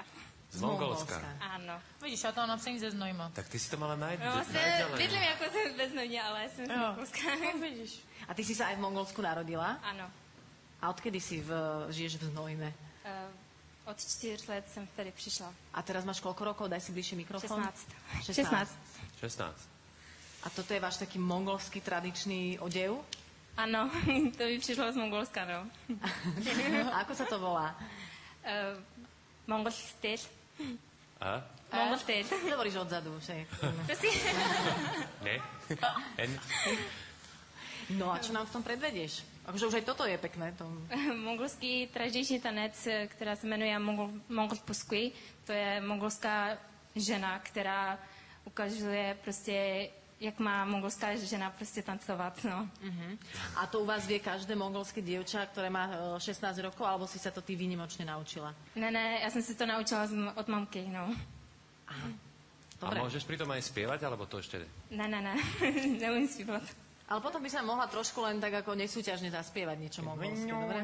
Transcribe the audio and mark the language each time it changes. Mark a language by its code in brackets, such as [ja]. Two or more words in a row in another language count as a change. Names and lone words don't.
[sk] Z Mongolska. Áno. [cs] Vidíš, já to mám napsaný ze Znojma. [sk] Tak ty si to mala [cs] No, vlastně bydlím jako bez Znojma, ale jsem z Mongolska. [sk] No, vidíš. A ty si sa aj v Mongolsku narodila? [cs] Ano. [sk] A odkedy žiješ v Znojme? [cs] Od 4 let jsem tady přišla. [sk] A teraz máš koľko rokov? Daj si bližšie mikrofón. [cs] 16. [sk] 16. A toto je váš taký mongolský tradičný odev? [cs] Ano, to by přišlo z Mongolska, no. [sk] A ako sa to volá? [cs] Mongol styl. [sk] A? [cs] Mongol styl. [sk] Hovoríš odzadu, však. [cs] Ne? [sk] No a čo nám v tom predvedieš? Akože už aj toto je pekné. [cs] Mongolský tradiční tanec, která se jmenuje Mongol Puskui, to je mongolská žena, která ukazuje prostě, jak má mongolská žena prostě tancovat, no. [sk] A to u vás vie každé mongolské dievča, ktoré má 16 rokov, alebo si sa to ty výnimočne naučila? [cs] Ne, já jsem si to naučila od mamky, no. [sk] Aha. A Dobre. môžeš pritom aj spievať, alebo to ešte... [cs] Ne, neumím zpívat. [sk] Ale potom by sa mohla trošku len tak ako nesúťažne zaspievať niečo mongolské, dobre?